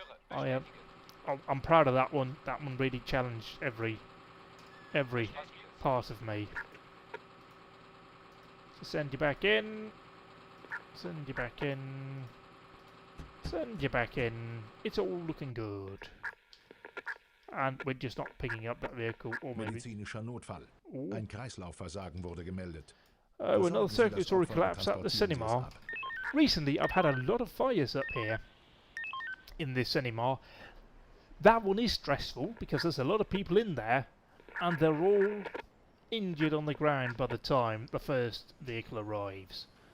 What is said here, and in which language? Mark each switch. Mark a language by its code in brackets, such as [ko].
[en] I'm proud of that one. That one really challenged every part of me. So send you back in. Send you back in. Send you back in. It's all looking good. And we're just not picking up that vehicle, or maybe... [de] Medizinischer Notfall. Ein Kreislaufversagen wurde gemeldet. [en] Oh, another circulatory collapse at the cinema. Recently, I've had a lot of fires up here in this cinema. That one is stressful because there's a lot of people in there and they're all injured on the ground by the time the first vehicle arrives.